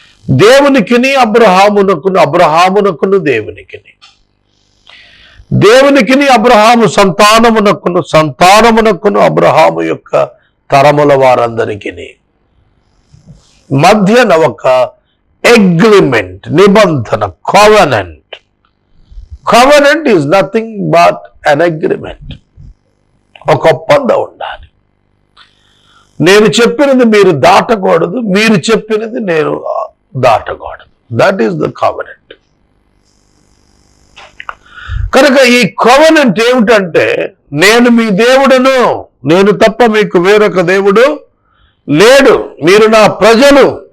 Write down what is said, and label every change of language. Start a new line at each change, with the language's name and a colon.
Telugu: దేవునికిని అబ్రహామునకును, అబ్రహామునకును దేవునికిని, దేవునికిని అబ్రహాము సంతానమునకును, సంతానమునకును అబ్రహాము యొక్క తరముల వారందరికీ మధ్యన ఒక అగ్రిమెంట్, నిబంధన, covenant.
English: Covenant is nothing but an agreement.
Telugu: ఒక ఒప్పందం ఉండాలి. నేను చెప్పినది మీరు దాటకూడదు, మీరు చెప్పినది నేను దాటకూడదు.
English: That is the covenant.
Telugu: కనుక ఈ covenant ఏమిటంటే, నేను మీ దేవుడును, నేను తప్ప మీకు వేరొక దేవుడు లేడు, మీరు నా ప్రజలు.